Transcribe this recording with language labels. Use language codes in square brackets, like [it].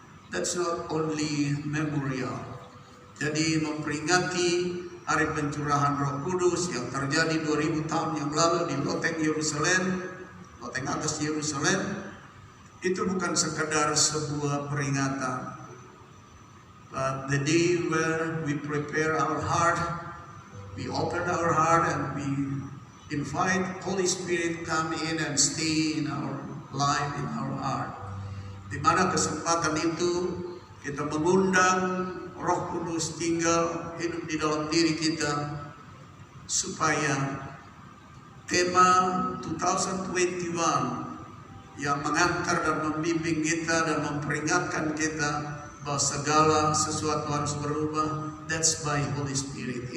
[en] That's not only memorial. [id] Jadi memperingati hari pencurahan Roh Kudus yang terjadi 2000 tahun yang lalu di loteng Yerusalem, loteng atas Yerusalem, itu bukan sekadar sebuah peringatan. [en] But the day where we prepare our heart, we open our heart and we invite Holy Spirit come in and stay in our life, in our heart. [id] Di mana kesempatan itu kita mengundang Roh Kudus tinggal hidup di dalam diri kita, supaya tema 2021 yang mengantar dan membimbing kita dan memperingatkan kita bahwa segala sesuatu harus berubah, [en] that's by Holy Spirit.